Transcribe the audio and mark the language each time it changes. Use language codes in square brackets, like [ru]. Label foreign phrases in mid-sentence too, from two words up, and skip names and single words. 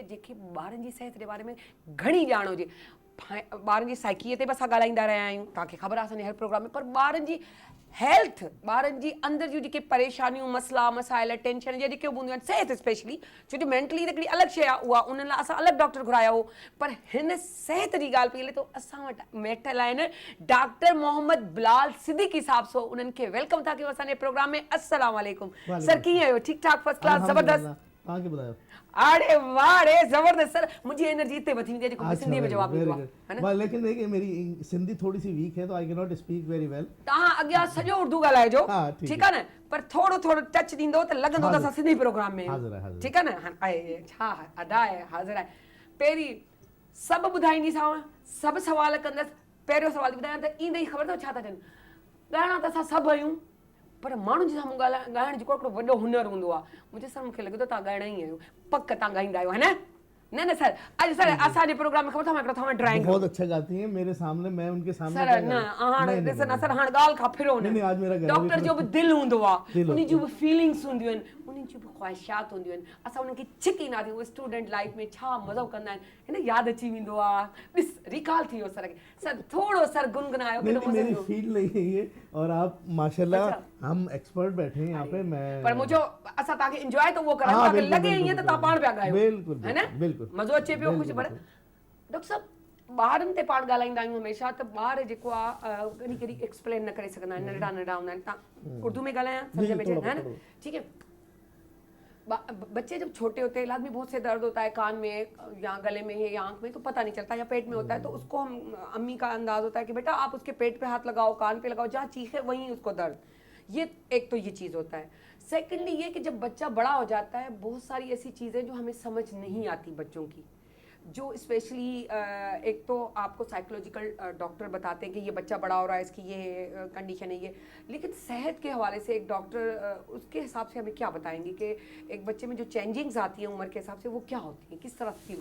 [sd] जंहिंखे ॿारनि जी सिहत जे बारे में घणी ॼाण हुजे ॿारनि जी साइकीअ ते बि असां ॻाल्हाईंदा रहिया आहियूं तव्हांखे ख़बर आहे असांजे हर प्रोग्राम में पर ॿारनि जी हेल्थ ॿारनि जी अंदरि जूं जेके परेशानियूं मसइला मसाइल टेंशन या जेके हूंदियूं आहिनि सिहत स्पेशली छो जो मेंटली त हिकिड़ी अलॻि शइ आहे उहा उन्हनि लाइ असां अलॻि डॉक्टर घुराया हो पर हिन सिहत जी ॻाल्हि पई हले त असां वटि वेठल आहिनि डॉक्टर मोहम्मद बिलाल सिद्दीकी साहब सो उन्हनि खे वेलकम था कयूं असांजे प्रोग्राम में [ar] السلام عليكم [sd] सर कीअं आहियो ठीकु ठाक [en] first class [sd] ज़बरदस्त तव्हांखे ॿुधायो अरे वाह रे ज़बरदस्त सर मुंहिंजी एनर्जी इते वधी वेंदी आहे जेको सिंधी में जवाब ॾींदो आहे [ur] well, لیکن دیکھیے میری سندھی تھوڑی سی ویک ہے تو [en] I can not speak very well [sd] तव्हां अॻियां सॼो उर्दू ॻाल्हाइजो हा, ठीकु ठीकु आहे न पर थोरो थोरो टच ॾींदो त लॻंदो त असां सिंधी प्रोग्राम में हाज़िर आहे, हाज़िर ठीकु आहे न आहे छा अदा आहे हाज़िर आहे पहिरीं सभु ॿुधाईंदीसांव सभु सवाल कंदसि पहिरियों सवाल ॿुधायां त ईंदे ई ख़बर अथव छा था चवनि ॻाइणा त असां सभु आहियूं पर माण्हुनि जे साम्हूं ॻाइण जेको हिकिड़ो वॾो हुनर हूंदो आहे मुंहिंजे सर मूंखे लॻे थो तव्हां ॻाइणा ई आहियो पक तव्हां ॻाईंदा आहियो है न न न सर अॼु सर असांजे प्रोग्राम में ख़बर अथव हिकिड़ो तव्हां ड्राइंग [ur] بہت اچھا گاتی ہیں میرے سامنے میں ان کے سامنے [sd] सर न हाणे ॾिस न सर हाणे ॻाल्हि खां फिरो [ur] نہیں، آج میرا [sd] न [ur] گلا بھی [sd] डॉक्टर जो बि दिलि हूंदो आहे दिलि उन जूं बि फीलिंग्स हूंदियूं आहिनि उन्हनि जूं बि ख़्वाहिशात हूंदियूं आहिनि असां उन्हनि खे छिकींदा थियूं [en] student life [sd] में छा मज़ो कंदा आहिनि हिन यादि अची वेंदो आहे ॾिस रिकॉल थी वियो सर खे सर थोरो सर गुनगुनायो [ur] नहीं, [sd] केॾो [ur] नहीं, [sd] मज़ो [ur] मेरी [sd] ईंदो [ur] فیلڈ نہیں ہے یہ اور آپ ماشاءاللہ अच्छा। ہم ایکسپرٹ بیٹھے ہیں یہاں پہ میں [sd] पर मुंहिंजो असां तव्हांखे इंजॉय त उहो करायूं [ur] हाँ, [sd] तव्हांखे [ur] बिल्कुल, [sd] लॻे ईअं त [ur] बिल्कुल, [sd] तव्हां पाण पिया ॻायो [ur] बिल्कुल, ہے نا बिल्कुल, [sd] मज़ो अचे पियो [ur] बिल्कुल, [sd] ख़ुशि पर [ur] बिल्कुल। [sd] डॉक्टर साहब ॿारनि ते पाण ॻाल्हाईंदा आहियूं हमेशह त ॿार जेको आहे कॾहिं कॾहिं एक्सप्लेन न करे सघंदा आहिनि नंढड़ा नंढड़ा हूंदा आहिनि तव्हां उर्दू में ॻाल्हायां सम्झ में अचे [ur] थोड़ा, ہے نا थोड़ा। ٹھیک ہے بچے جب چھوٹے ہوتے ہیں لازمی بہت سے درد ہوتا ہے کان میں یا گلے میں ہے یا آنکھ میں تو پتا نہیں چلتا یا پیٹ میں ہوتا ہے تو اس کو ہم امی کا انداز ہوتا ہے کہ بیٹا آپ اس کے پیٹ پہ ہاتھ لگاؤ کان پہ لگاؤ جہاں چیخے وہیں اس کو درد یہ ایک تو یہ چیز ہوتا ہے سیکنڈلی یہ کہ جب بچہ بڑا ہو جاتا ہے بہت ساری ایسی چیزیں جو ہمیں سمجھ نہیں آتی بچوں کی جو سپیشلی ایک تو آپ کو سائیکولوجیکل ڈاکٹر بتاتے ہیں کہ یہ بچہ بڑا ہو رہا ہے اس کی یہ کنڈیشن ہے یہ لیکن صحت کے حوالے سے ایک ڈاکٹر اس کے حساب سے ہمیں کیا بتائیں گے کہ ایک بچے میں جو چینجنگز آتی ہیں عمر کے حساب سے وہ کیا ہوتی ہیں کس طرح فیل